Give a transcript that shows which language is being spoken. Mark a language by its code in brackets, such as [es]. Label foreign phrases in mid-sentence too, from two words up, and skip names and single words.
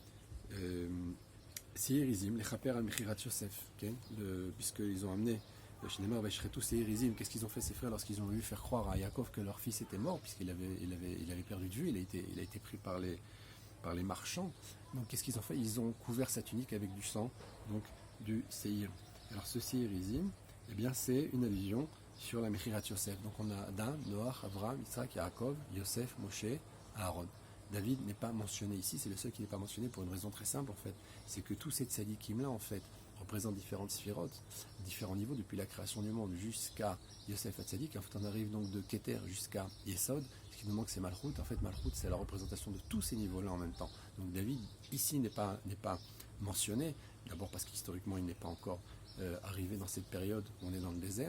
[fr] Seirizim, les [he] כפר על מכירת יוסף, [fr] puisqu'ils ont amené qu'est-ce qu'ils ont fait ces frères lorsqu'ils ont voulu faire croire à Yaakov que leur fils était mort, puisqu'il avait perdu de vue, il a été pris par les marchands. Donc qu'est-ce qu'ils ont fait? Ils ont couvert sa tunique avec du sang, donc du Seir. Alors ce Seirizim, eh bien c'est une allusion sur la [he] מכירת יוסף. [fr] Donc on a Adam, Noach, Avram, Yitzhak, Yaakov, Yosef, Moshe, Aaron. David n'est pas mentionné ici, c'est le seul qui n'est pas mentionné pour une raison très simple en fait. C'est que tous ces tzadikim là en fait représentent différentes sphirotes, différents niveaux depuis la création du monde jusqu'à Yosef Hatzadik. En fait on arrive donc de Keter jusqu'à Yesod. Ce qui nous manque c'est Malchut. En fait Malchut c'est la représentation de tous ces niveaux là en même temps. Donc David ici n'est pas mentionné, d'abord parce qu'historiquement il n'est pas encore arrivé dans cette période où on est dans le désert.